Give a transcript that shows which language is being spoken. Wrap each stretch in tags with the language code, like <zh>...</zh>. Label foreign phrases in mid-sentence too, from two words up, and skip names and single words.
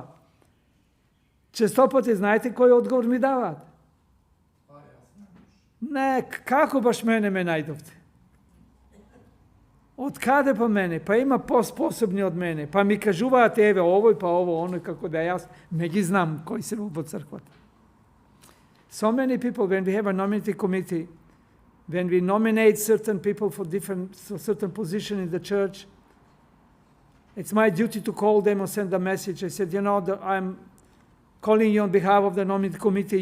<mk>Често пати знаете кој одговор ми даваат? Не, како баш мене ме најдовте? Од каде па мене? Па има поспособни од мене. Па ми кажуваат, еве, овој, па ово, оној, како да јас не ги знам кои се во црквата.</mk> <en>So many people, when we have a nominating committee, when we nominate certain people for certain position in the church, it's my duty to call them or send a message. I said, I'm calling you on behalf of the nominating committee.</en>